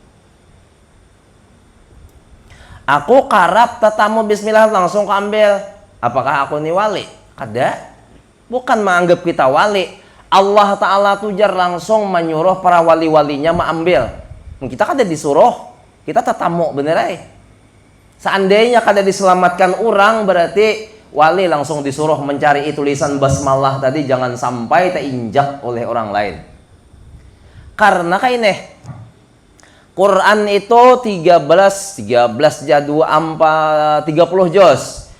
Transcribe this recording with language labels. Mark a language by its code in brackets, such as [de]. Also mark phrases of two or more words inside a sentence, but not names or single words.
[bjn] Aku karap tetamu bismillah langsung keambil, apakah aku ini wali? Kada, bukan menganggap kita wali. Allah Ta'ala tujar langsung menyuruh para wali-walinya mengambil. Kita kada disuruh, kita tetamu bener ay. Seandainya kada diselamatkan orang, berarti wali langsung disuruh mencari tulisan basmalah tadi, jangan sampai terinjak oleh orang lain. Karena kayak ini Quran itu 13 jadu 30 juz.